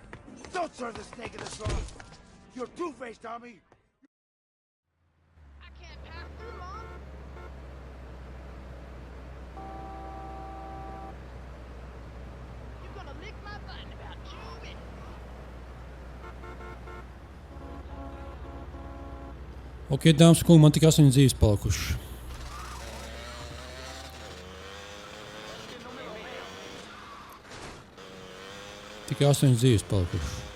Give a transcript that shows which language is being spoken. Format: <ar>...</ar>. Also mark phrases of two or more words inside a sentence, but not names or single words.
<en>don't serve the snake in the straw. You're two-faced, Tommy. I can't pass through, Mom. You're gonna lick my butt in about 2 minutes.</en> <lv>Ok, dāmas un kungi, man tik 8 dzīves palikušas. Tikai 8 dzīves palikušas.</lv>